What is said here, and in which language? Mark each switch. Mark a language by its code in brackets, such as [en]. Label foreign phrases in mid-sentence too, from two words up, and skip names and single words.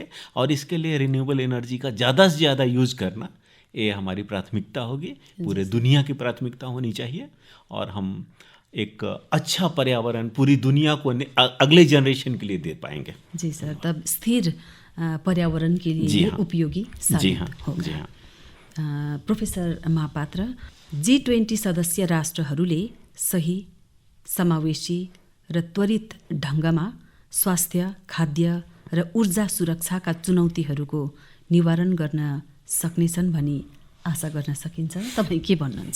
[hi] और इसके लिए [en] renewable energy [hi] का ज़्यादा से ज़्यादा यूज़ करना ये हमारी प्राथमिकता होगी, पूरे दुनिया की प्राथमिकता होनी चाहिए। और हम एक अच्छा पर्यावरण पूरी दुनिया को अगले जनरेशन के लिए दे पाएंगे। जी सर, तब स्थिर पर्यावरण के लिए उपयोगी साबित होगा। जी हाँ। प्रोफेसर महापात्र, [ne] G20 सदस्य राष्ट्रहरूले सही, समावेशी र त्वरित ढङ्गमा स्वास्थ्य, खाद्य र ऊर्जा सुरक्षाका चुनौतीहरूको निवारण गर्न सक्नेछन् भनी आशा गर्न सकिन्छ। तपाईँ के भन्नुहुन्छ?